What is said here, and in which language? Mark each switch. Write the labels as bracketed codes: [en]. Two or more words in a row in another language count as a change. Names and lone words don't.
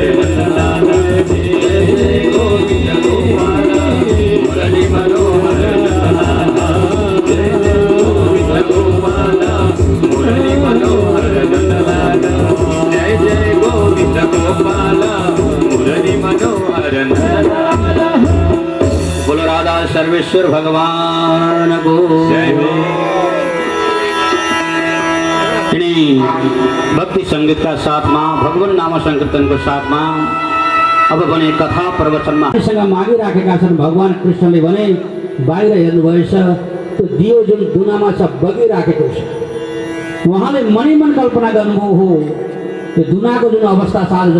[hi] नंदलाला जय जय गोविंद गोपाला मुरली मनोहर नंदलाला जय जय गोविंद गोपाला मुरली मनोहर नंदलाला जय जय गोविंद गोपाला मुरली मनोहर नंदलाला बोलो राधा सर्वेश्वर भगवान को जय [ne] भक्ति संगीत का साथमा भगवान नाम संकीर्तन को साथमा अब भने कथा प्रवचनमा मागिराखेका छन् भगवान कृष्णले भने बाहिर हेर्नुभएछ त्यो दियो जुन दुनामा छ बगिराखेको छ उहाँले मनिमन कल्पना गर्नुभयो हो त्यो दुनाको जुन अवस्था छ आज